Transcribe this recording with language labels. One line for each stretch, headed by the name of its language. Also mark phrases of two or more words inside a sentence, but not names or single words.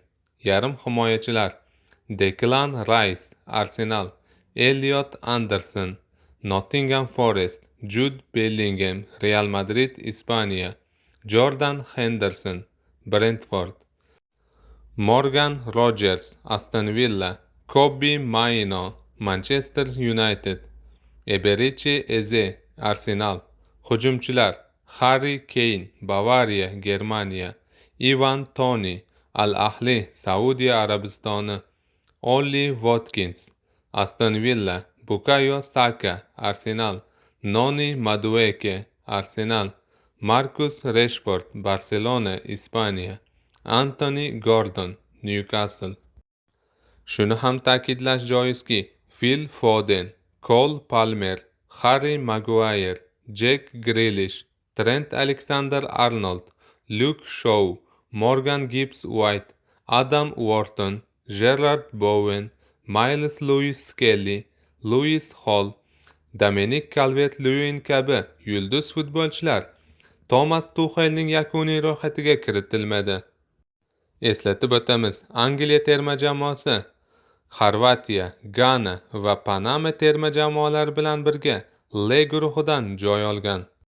Uzbek: Yarim himoyachilar: Declan Rice, Arsenal; Elliot Anderson, Nottingham Forest; Jude Bellingham, Real Madrid, Ispaniya; Jordan Henderson, Brentford; Morgan Rogers, Aston Villa; Kobbie Mainoo, Manchester United; Eberechi Eze, Arsenal. Hujumchilar: Harry Kane, Bavariya, Germaniya; Ivan Toney, Al-Ahli, Saudiya Arabistoni; Ollie Watkins, Aston Villa; Bukayo Saka, Arsenal; Noni Madueke, Arsenal; Marcus Rashford, Barselona, Ispaniya; Anthony Gordon, Newcastle. Shuni ham ta'kidlash joizki, Phil Foden, Cole Palmer, Harry Maguire, Jack Grealish, Trent Alexander-Arnold, Luke Shaw, Morgan Gibbs-White, Adam Wharton, Gerrard Bowen, Miles Lewis-Skelly, Lewis Hall, Dominic Calvert-Lewin kabi yulduz futbolchilar Tomas Tuxelning yakuniy ro'yxatiga kiritilmadi. Eslatib o'tamiz, Angliya terma jamoasi Xorvatiya, Gana va Panama terma jamoalari bilan birga L guruhidan joy olgan.